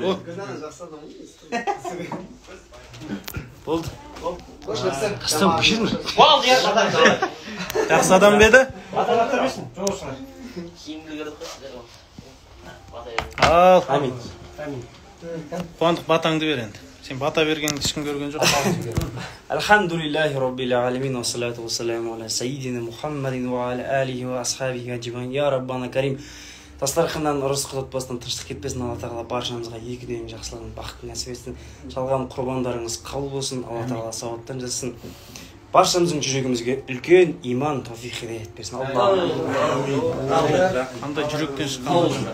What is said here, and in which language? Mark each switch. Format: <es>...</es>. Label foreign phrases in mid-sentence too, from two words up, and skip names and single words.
<kk>болды. болды Жақсы адам беді? Ал. Амин. Қуандық батаңды бер енді. Сен бата бергенді ешкім көрген жоқ.</kk> <ar>الحمد لله رب العالمين والصلاة والسلام على سيدنا محمد وعلى آله وأصحابه أجمعين. يا ربنا كريم.</ar> <kk>Дастарханнан ұрыс құтпастан тыныштық кетпесін. Алла тағала баршамызға екіден жақсылығын бақытын нәсіп етсін. Шалған құрбандарыңыз қабыл болсын. Алла тағала сауаптан жазсын. Баршамыздың жүрегімізге үлкен иман, тауфиқ хидаят берсін. Қандай жүректен шыққан.</kk>